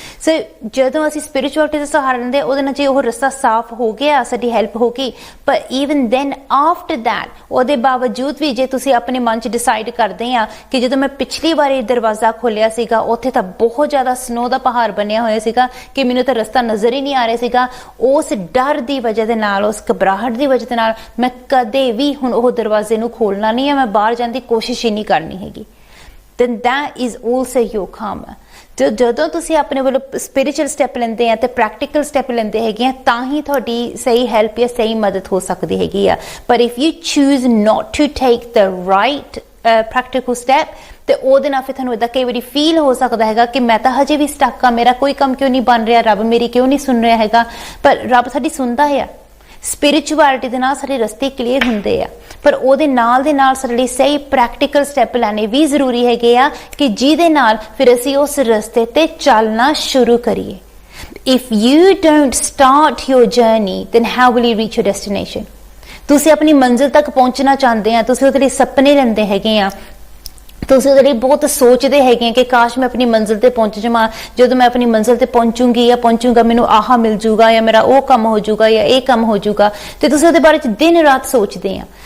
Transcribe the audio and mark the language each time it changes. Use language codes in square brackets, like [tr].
[pa] ਸੋ ਜਦੋਂ ਅਸੀਂ ਸਪਿਰਿਚੁਅਲਿਟੀ ਦਾ ਸਹਾਰਾ ਲੈਂਦੇ ਉਹਦੇ ਨਾਲ ਜੇ ਉਹ ਰਸਤਾ ਸਾਫ਼ ਹੋ ਗਿਆ, ਸਾਡੀ ਹੈਲਪ ਹੋ ਗਈ, ਪਰ [en] even then after that, [pa] ਉਹਦੇ ਬਾਵਜੂਦ ਵੀ ਜੇ ਤੁਸੀਂ ਆਪਣੇ ਮਨ 'ਚ ਡਿਸਾਈਡ ਕਰਦੇ ਆ ਕਿ ਜਦੋਂ ਮੈਂ ਪਿਛਲੀ ਵਾਰੀ ਦਰਵਾਜ਼ਾ ਖੋਲਿਆ ਸੀਗਾ ਉੱਥੇ ਤਾਂ ਬਹੁਤ ਜ਼ਿਆਦਾ ਸਨੋ ਦਾ ਪਹਾੜ ਬਣਿਆ ਹੋਇਆ ਸੀਗਾ ਕਿ ਮੈਨੂੰ ਤਾਂ ਰਸਤਾ ਨਜ਼ਰ ਹੀ ਨਹੀਂ ਆ ਰਿਹਾ ਸੀਗਾ, ਉਸ ਡਰ ਦੀ ਵਜ੍ਹਾ ਦੇ ਨਾਲ, ਉਸ ਘਬਰਾਹਟ ਦੀ ਵਜ੍ਹਾ ਦੇ ਨਾਲ ਮੈਂ ਕਦੇ ਵੀ ਹੁਣ ਉਹ ਦਰਵਾਜ਼ੇ ਨੂੰ ਖੋਲਣਾ ਨਹੀਂ ਹੈ, ਮੈਂ ਬਾਹਰ ਜਾਣ ਦੀ ਕੋਸ਼ਿਸ਼ ਹੀ ਨਹੀਂ ਕਰਨੀ ਹੈਗੀ। [en] then that is also your karma। [pa] ਤੇ ਜਦੋਂ ਤੁਸੀਂ ਆਪਣੇ ਵੱਲੋਂ ਸਪਿਰਿਚੁਅਲ ਸਟੈਪ ਲੈਂਦੇ ਆ ਤੇ ਪ੍ਰੈਕਟੀਕਲ ਸਟੈਪ ਲੈਂਦੇ ਹੈਗੇ ਆ ਤਾਂ ਹੀ ਤੁਹਾਡੀ ਸਹੀ ਹੈਲਪ ਜਾਂ ਸਹੀ ਮਦਦ ਹੋ ਸਕਦੀ ਹੈਗੀ ਆ। ਪਰ [en] if you choose not to take the right practical step [pa] ਤੇ ਉਹਦੇ ਨਾਲ ਫਿਰ ਤੁਹਾਨੂੰ ਇਦਾਂ ਕਈ ਵਾਰੀ ਫੀਲ ਹੋ ਸਕਦਾ ਹੈਗਾ ਕਿ ਮੈਂ ਤਾਂ ਹਜੇ ਵੀ ਸਟਕ ਆ, ਮੇਰਾ ਕੋਈ ਕੰਮ ਕਿਉਂ ਨਹੀਂ ਬਣ ਰਿਹਾ, ਰੱਬ ਮੇਰੀ ਕਿਉਂ ਨਹੀਂ ਸੁਣ ਰਿਹਾ ਹੈਗਾ। ਪਰ ਰੱਬ ਸਾਡੀ ਸੁਣਦਾ ਆ। ਸਪਿਰਿਚੁਅਲਿਟੀ ਦੇ ਨਾਲ ਸਾਡੇ ਰਸਤੇ ਕਲੀਅਰ ਹੁੰਦੇ ਆ, ਪਰ ਉਹਦੇ ਨਾਲ ਦੇ ਨਾਲ ਸਾਡੇ ਲਈ ਸਹੀ ਪ੍ਰੈਕਟੀਕਲ ਸਟੈਪ ਲੈਣੇ ਵੀ ਜ਼ਰੂਰੀ ਹੈਗੇ ਆ ਕਿ ਜਿਹਦੇ ਨਾਲ ਫਿਰ ਅਸੀਂ ਉਸ ਰਸਤੇ ਤੇ ਚੱਲਣਾ ਸ਼ੁਰੂ ਕਰੀਏ। [en] If you don't start your journey, then how will you reach your destination? [pa] ਤੁਸੀਂ ਆਪਣੀ ਮੰਜ਼ਿਲ ਤੱਕ ਪਹੁੰਚਣਾ ਚਾਹੁੰਦੇ ਆ, ਤੁਸੀਂ ਉਹਦੇ ਲਈ ਸੁਪਨੇ ਲੈਂਦੇ ਹੈਗੇ ਆ, ਤੁਸੀਂ ਉਹਦੇ ਲਈ ਬਹੁਤ ਸੋਚਦੇ ਹੈਗੇ ਕਿ ਕਾਸ਼ ਮੈਂ ਆਪਣੀ ਮੰਜ਼ਿਲ ਤੇ ਪਹੁੰਚ ਜਾਵਾਂ, ਜਦੋਂ ਮੈਂ ਆਪਣੀ ਮੰਜ਼ਿਲ ਤੇ ਪਹੁੰਚੂੰਗੀ ਜਾਂ ਪਹੁੰਚੂੰਗਾ ਮੈਨੂੰ ਆਹ ਮਿਲ ਜੂਗਾ ਜਾਂ ਮੇਰਾ ਉਹ ਕੰਮ ਹੋ ਜੂਗਾ ਜਾਂ ਇਹ ਕੰਮ ਹੋ ਜੂਗਾ, ਤੇ ਤੁਸੀਂ ਉਹਦੇ ਬਾਰੇ 'ਚ ਦਿਨ ਰਾਤ ਸੋਚਦੇ ਆ।